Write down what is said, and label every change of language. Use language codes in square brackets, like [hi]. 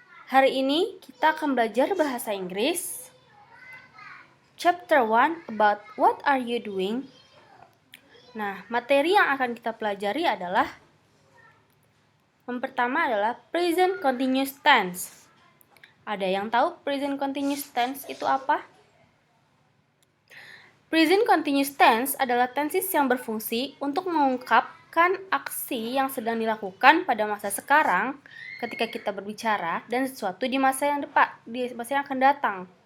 [id] Hari ini kita akan belajar bahasa Inggris. [en] Chapter 1 about what are you doing? [id] Nah, materi yang akan kita pelajari adalah yang pertama adalah present continuous tense. Ada yang tahu present continuous tense itu apa? Present continuous tense adalah tenses yang berfungsi untuk mengungkapkan aksi yang sedang dilakukan pada masa sekarang ketika kita berbicara dan sesuatu di masa yang akan datang.